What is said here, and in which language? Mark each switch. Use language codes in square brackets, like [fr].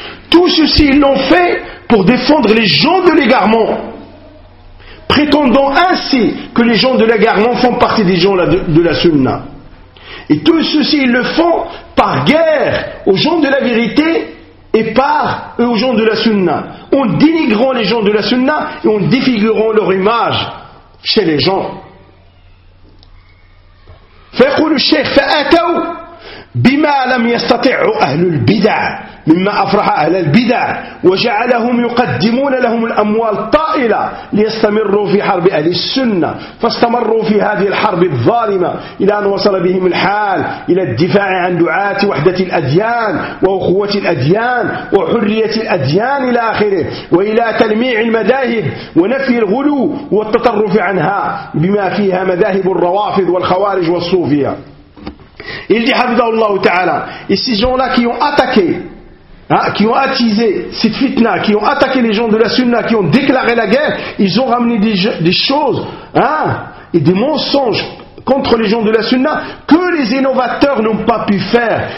[fr] Tout ceci, ils l'ont fait pour défendre les gens de l'égarement, prétendant ainsi que les gens de l'égarement font partie des gens de la sunna. Et tout ceci, ils le font par guerre aux gens de la vérité et par eux aux gens de la sunna, en dénigrant les gens de la sunna et en défigurant leur image chez les gens. [ar] فيقول الشيخ فأتوا بما لم يستطعوا أهل البدع مما أفرح أهل البدع وجعلهم يقدمون لهم الأموال طائلة ليستمروا في حرب أهل السنة فاستمروا في هذه الحرب الظالمة إلى أن وصل بهم الحال إلى الدفاع عن دعاة وحدة الأديان وأخوة الأديان وحرية الأديان إلى آخره وإلى تلميع المذاهب ونفي الغلو والتطرف عنها بما فيها مذاهب الروافض والخوارج والصوفية. [fr] Il dit Hafidhahullah Ta'ala, et ces gens-là qui ont attaqué, hein, qui ont attisé cette fitna, qui ont attaqué les gens de la sunna, qui ont déclaré la guerre, ils ont ramené des choses, hein, et des mensonges contre les gens de la sunna que les innovateurs n'ont pas pu faire.